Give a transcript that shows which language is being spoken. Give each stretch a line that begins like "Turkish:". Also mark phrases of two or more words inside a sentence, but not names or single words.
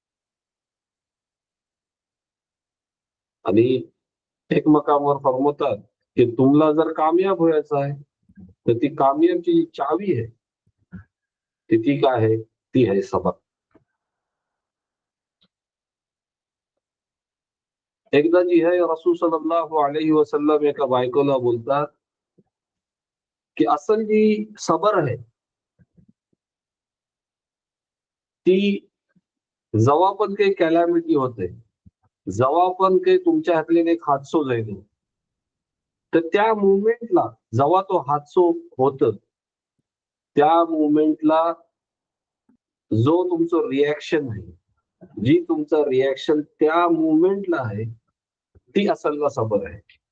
Marathi: आणि एक मकामावर फरमवतात की तुम्हाला जर कामयाब व्हायचं आहे, तर ती कामयाबची जी चावी आहे ती काय आहे, ती आहे सबर. एकदा जी आहे रसूल
Arabic: صلى الله عليه وسلم
Marathi: एका बायकोला बोलतात की असल जी सबर आहे ती जेव्हा पण काही कॅलॅमिटी होते, जेव्हा पण काही तुमच्या हातले एक हादसो जाईल, तर त्या मुवमेंटला जेव्हा तो हादसो होत, त्या मुवमेंटला जो तुमचं रिॲक्शन आहे, जी तुमचं रिॲक्शन त्या मुवमेंटला आहे, ती असल सबर आहे.